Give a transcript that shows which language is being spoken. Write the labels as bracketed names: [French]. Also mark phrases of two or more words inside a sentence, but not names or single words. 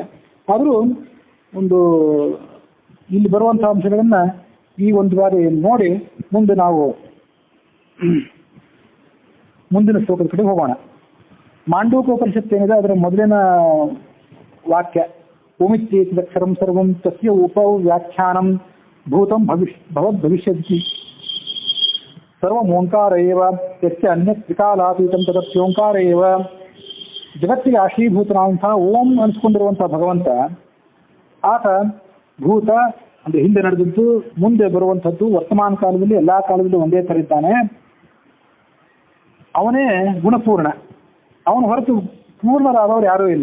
[Kannada] ಆದರೂ ಒಂದು ಇಲ್ಲಿ ಬರುವಂತಹ ಅಂಶಗಳನ್ನ ಈ ಒಂದು ಬಾರಿ ನೋಡಿ ಮುಂದೆ ನಾವು ಮುಂದಿನ ಶ್ಲೋಕದ ಕಡೆ ಹೋಗೋಣ. ಮಾಂಡೂಕ ಉಪನಿಷತ್ತು ಏನಿದೆ ಅದರ ಮೊದಲಿನ ವಾಕ್ಯ: [Sanskrit] ಓಮಿತ್ಯೇತದಕ್ಷರಂ ಸರ್ವಂ ತಸ್ಯ ಉಪವ್ಯಾಖ್ಯಾನಂ ಭೂತಂ ಭವಿಷ್ಯತಿ ಸರ್ವಂ ಓಂಕಾರ ಏವ ಯಸ್ಯ ಅನ್ಯತ್ ತ್ರಿಕಾಲಾತೀತಂ ತದಸ್ಯೋಂಕಾರ ಏವ. [Kannada] ಜಗತ್ತಿಗೆ ಆಶ್ರೀಭೂತನಾದಂತಹ ಓಂ ಅನಿಸ್ಕೊಂಡಿರುವಂತಹ ಭಗವಂತ, ಆತ ಭೂತ ಅಂದ್ರೆ ಹಿಂದೆ ನಡೆದದ್ದು, ಮುಂದೆ ಬರುವಂಥದ್ದು, ವರ್ತಮಾನ ಕಾಲದಲ್ಲಿ ಎಲ್ಲಾ ಕಾಲದಲ್ಲೂ ಒಂದೇ ಥರ ಇದ್ದಾನೆ. ಅವನೇ ಗುಣಪೂರ್ಣ. ಅವನ ಹೊರತು ಪೂರ್ಣರಾದವರು ಯಾರೂ ಇಲ್ಲ.